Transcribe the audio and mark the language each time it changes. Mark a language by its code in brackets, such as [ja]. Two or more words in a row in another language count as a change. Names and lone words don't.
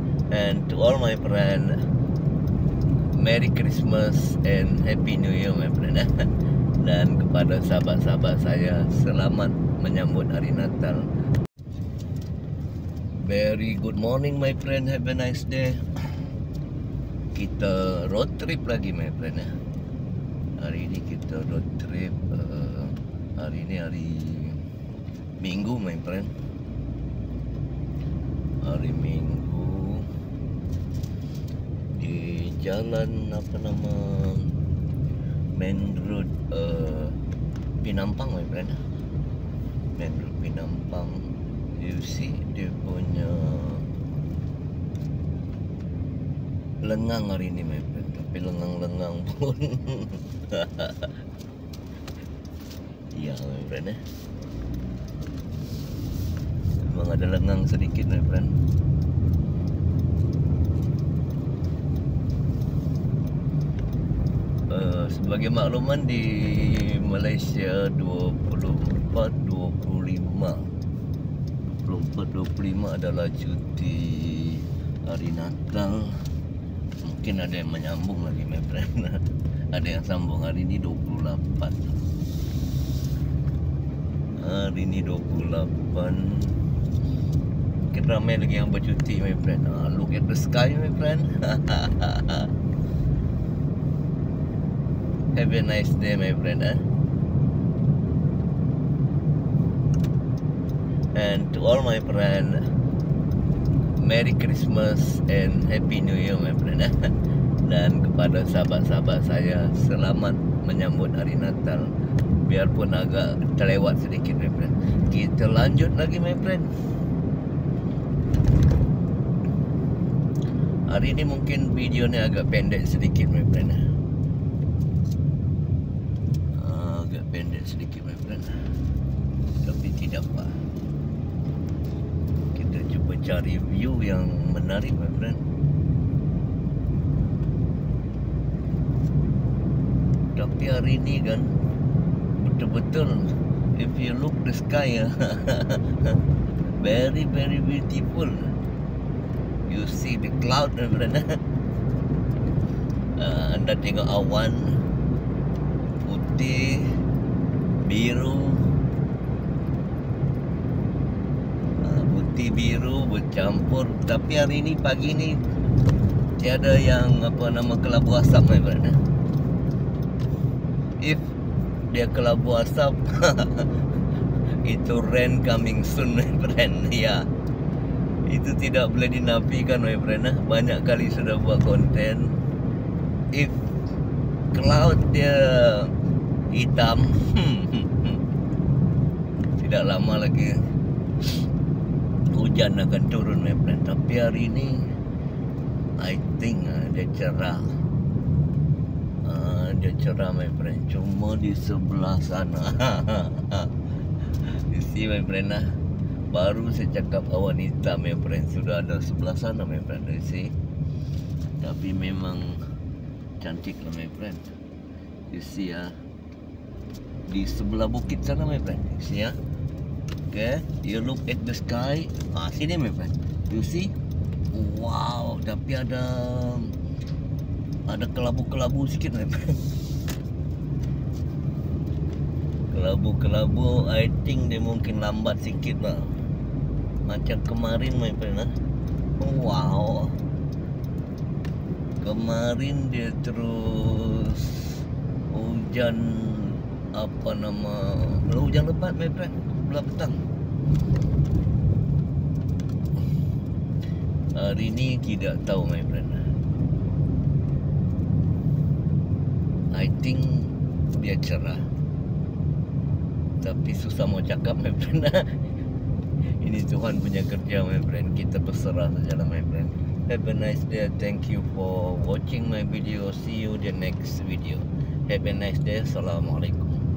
[en] And to all my friend, Merry Christmas and Happy New Year my friend. [ms] Dan kepada sahabat-sahabat saya, selamat menyambut hari Natal. [en] Very good morning my friend, have a nice day. [ms] Kita [en] road trip [ms] lagi [en] my friend [ms] ya. Hari ini kita [en] road trip. [ms] Hari ini hari Minggu [en] my friend. [ms] Hari Minggu di jalan apa nama Main Road Pinampang [en] my friend. [ms] Main Road Pinampang. [en] You see [ms] dia punya lengang hari ini [en] my friend. [ms] Tapi lengang-lengang pun ya [en] my friend [ms] ya. Memang ada lengang sedikit [en] my friend. [ms] Sebagai makluman di Malaysia 24-25 adalah cuti hari Natal. Mungkin ada yang menyambung lagi [en] my friend. [ms] Ada yang sambung hari ini 28. Hari ini 28. Mungkin ramai lagi yang bercuti [en] my friend. Look at the sky my friend. Have a nice day my friend. And to all my friend, Merry Christmas and Happy New Year my friend. [ms] Dan kepada sahabat-sahabat saya, selamat menyambut hari Natal. Biarpun agak terlewat sedikit [en] my friend. [ms] Kita lanjut lagi [en] my friend. [ms] Hari ini mungkin video ni agak pendek sedikit [en] my friend. [ms] Agak pendek sedikit [en] my friend. [ms] Tapi tidak apa. Kita cuba cari view yang menarik [en] my friend. [ms] Tapi hari ini kan betul-betul, [en] if you look the sky very very beautiful. You see the cloud my friend. [ms] Anda tengok awan putih, biru, putih biru bercampur. Tapi hari ini pagi ni tiada yang apa nama kelabu asap [en] my friend. If [ms] dia kelabu asap itu [en] rain coming soon my friend. [ms] Ya, itu tidak boleh dinafikan [en] my friend. [ms] Banyak kali sudah buat konten. [en] If cloud [ms] dia hitam, tidak lama lagi hujan akan turun [en] my friend. [ms] Tapi hari ini [en] I think [ms] dia cerah. Dia cerah my friend. Cuma di sebelah sana [en] you see my friend. [ms] Baru saya cakap awan hitam [en] my friend, [ms] sudah ada sebelah sana [en] my friend. You see. [ms] Tapi memang cantik lah [en] my friend. You see [ms] ya. Di sebelah bukit sana [en] my friend. You see [ms] ya. [en] Okay, you look at the sky. Sini my friend. You see? [ms] Wow, tapi ada kelabu-kelabu sikit [en] my friend. [ms] Kelabu-kelabu, [en] I think [ms] dia mungkin lambat sikit lah. Macam kemarin [en] my friend. [ms] Wow. Kemarin dia terus hujan apa nama, hujan lebat [en] my friend. [ms] Sebelah petang. Hari ini tidak tahu [en] my friend. [ms] I think dia cerah. Tapi susah mau cakap [en] my friend. [ms] Ini Tuhan punya kerja [en] my friend. [ms] Kita berserah sajalah [en] my friend. Have a nice day. Thank you for watching my video. See you the next video. Have a nice day. Assalamualaikum.